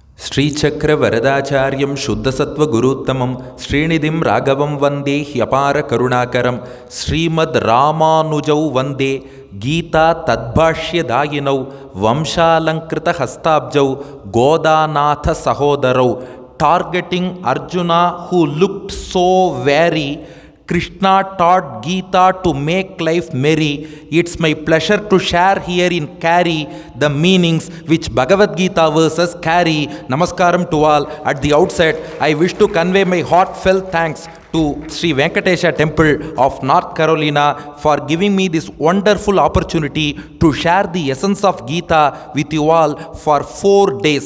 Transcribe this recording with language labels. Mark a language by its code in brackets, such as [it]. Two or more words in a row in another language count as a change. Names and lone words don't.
[sa] श्रीचक्र वरदाचार्यं शुद्धसत्व गुरुत्तमं श्रीनिधिं राघवं वन्दे ह्यपार करुणाकरं श्रीमद् रामानुजौ वन्दे गीता तद्भाष्यदायिनौ वंशालंकृत हस्ताब्जौ गोदानाथ सहोदरौ [en] Targeting Arjuna who looked so very Krishna taught Gita to make life merry. It's my pleasure to share here in Cary the meanings which Bhagavad Gita verses carry. Namaskaram to all. At the outset, I wish to convey my heartfelt thanks to Sri Venkatesh Temple of North Carolina for giving me this wonderful opportunity to share the essence of Gita with you all for 4 days.